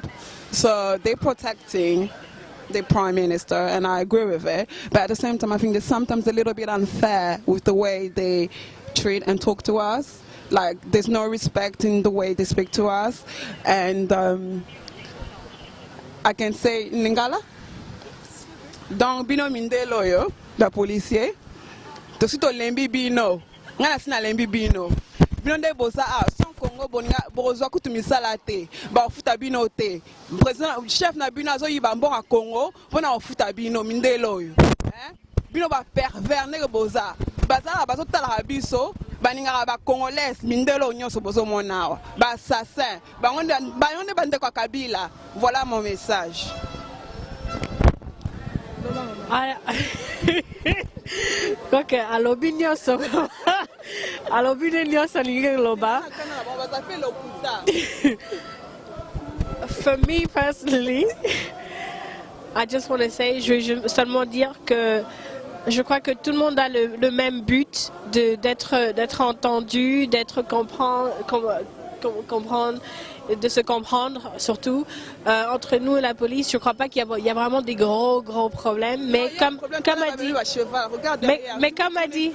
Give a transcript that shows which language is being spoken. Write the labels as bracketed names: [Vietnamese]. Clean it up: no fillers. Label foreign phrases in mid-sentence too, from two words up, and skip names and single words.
[English] So they're protecting the Prime Minister, and I agree with it. But at the same time, I think they're sometimes a little bit unfair with the way they treat and talk to us. Like, there's no respect in the way they speak to us. And I can say, Lingala? [Lingala] Donc, bino mindelo yo, [French] la policier. [Lingala] To sito lembi bino. Ngana sina lembi bino. Bino boza son Congo boza kutumisala te ba ofuta bino te [French] président chef [Lingala] na bino azo yiba mboka Congo pona ofuta bino mindelo yo bino ba pervers ne boza bazala bazo tala biso baninga ba congolais mindelo nyonso bozo monawa ba assassin bangonde bande kwa Kabila. [French] Voilà mon message. [Lingala] Ok, alobi nyonso alobi nyonso ninge loba. [English] For me personally, I just want to say, [French] je veux seulement dire que je crois que tout le monde a le même but d'être entendu, d'être comprendre, de se comprendre surtout entre nous et la police. Je ne crois pas qu'il y a vraiment des gros problèmes, mais comme a dit, mais comme a dit,